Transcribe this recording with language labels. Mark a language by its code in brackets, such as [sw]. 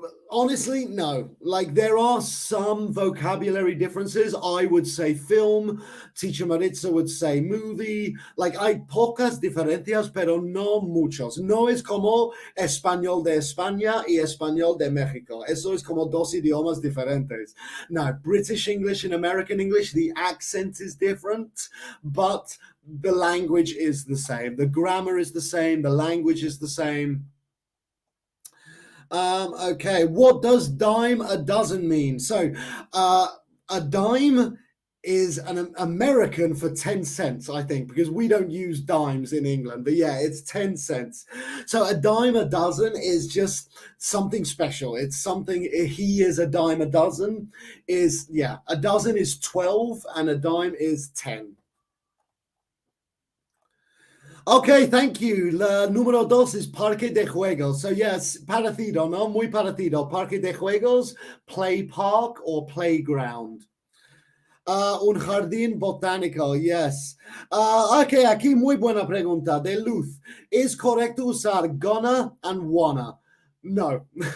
[en] Honestly, no. Like, there are some vocabulary differences. I would say film, teacher Maritza would say movie. [es] Like, hay pocas diferencias, pero no muchos. No es como español de España y español de México. Eso es como dos idiomas diferentes. [en] No, British English and American English, the accent is different, but the language is the same. The grammar is the same. The language is the same. Okay, what does dime a dozen mean? So a dime is an American for 10 cents, I think, because we don't use dimes in England, but yeah, it's 10 cents. So a dime a dozen is just something special. It's something, he is a dime a dozen is, yeah, a dozen is 12 and a dime is 10. Okay, thank you. [es] La número 2 is parque de juegos. So yes, parecido, ¿no? Muy parecido. Parque de juegos, [en] play park or playground. [es] Un jardín botánico, yes. Okay, aquí muy buena pregunta. De Luz. ¿Es correcto usar gonna and wanna? No.